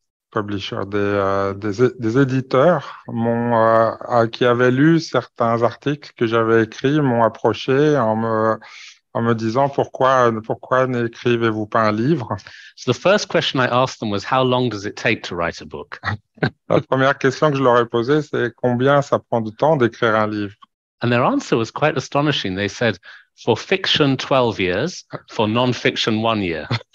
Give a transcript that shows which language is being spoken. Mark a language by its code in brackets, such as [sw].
[fr] publishers, des éditeurs qui avaient lu certains articles que j'avais écrits, m'ont approché en me disant pourquoi n'écrivez-vous pas un livre? [en] So the first question I asked them was, how long does it take to write a book? [fr] La première question que je leur ai posée, c'est combien ça prend de temps d'écrire un livre? [en] And their answer was quite astonishing. They said, for fiction, 12 years, for non-fiction, 1 year.